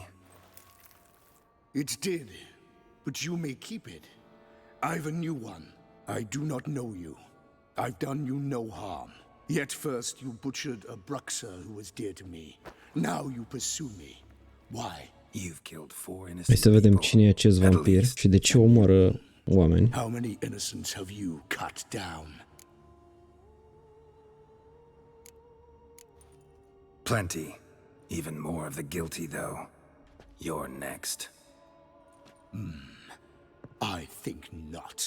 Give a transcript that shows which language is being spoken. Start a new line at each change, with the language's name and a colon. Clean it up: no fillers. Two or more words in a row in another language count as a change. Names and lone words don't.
English: It did, but you may keep it. I've a new one. I do not know you. I've done you no harm. Yet first you butchered a Bruxer who was dear to me. Now you pursue me. Why? You've killed 4
Romanian: Hai
English: innocent
Romanian: să vedem
English: people.
Romanian: cine e acest vampir și de ce omoară oameni.
English: How many innocents have you cut down? Plenty. Even more of the guilty, though. You're next. I think not.